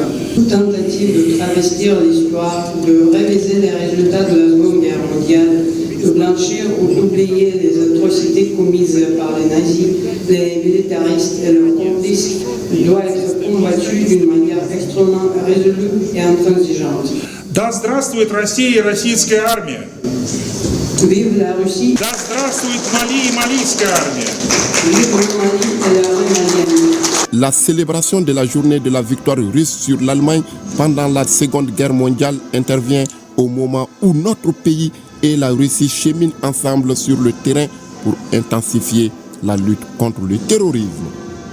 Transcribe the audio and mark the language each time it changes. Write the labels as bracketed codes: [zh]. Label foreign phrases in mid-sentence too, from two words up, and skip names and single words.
[fr] Toute tentative de travestir l'histoire, de réviser les résultats de la Seconde Guerre mondiale, de blanchir ou d'oublier les atrocités commises par les nazis, les militaristes et leurs complices doit être combattue d'une manière extrêmement résolue et intransigeante. [ru] Да здравствует Россия и российская армия! [fr] Vive la Russie! [ru] Да здравствует Мали и малийская армия! [fr] Vive le Mali et l'armée malienne! La célébration de la journée de la victoire russe sur l'Allemagne pendant la Seconde Guerre mondiale intervient au moment où notre pays et la Russie cheminent ensemble sur le terrain pour intensifier la lutte contre le terrorisme.